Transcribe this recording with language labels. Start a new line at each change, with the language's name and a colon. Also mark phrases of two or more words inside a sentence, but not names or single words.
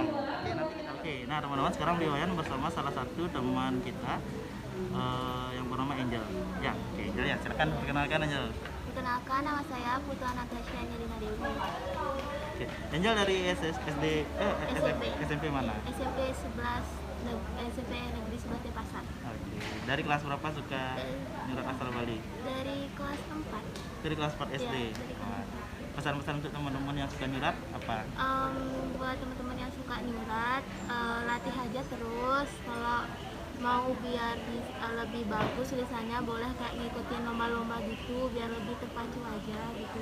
Indonesian: Oke, nah teman-teman, sekarang Liwayan bersama salah satu teman kita yang bernama Angel. Ya, oke, Angel ya, silakan perkenalkan Angel. Perkenalkan, nama saya Putu Anastasia Nyerina Dewi. Oke, Angel dari SMP mana? SMP 11 SMP Negeri 11 Denpasar. Oke, dari kelas berapa suka nyurat aksara Bali? Dari kelas 4. Dari kelas 4 SD. Iya, dari kelas 4. Pesan-pesan untuk teman-teman yang suka nyurat apa? Buat teman-teman yang suka nyurat, latih aja terus. Kalau mau biar lebih bagus tulisannya, boleh kayak ngikutin lomba-lomba gitu biar lebih terpacu aja gitu.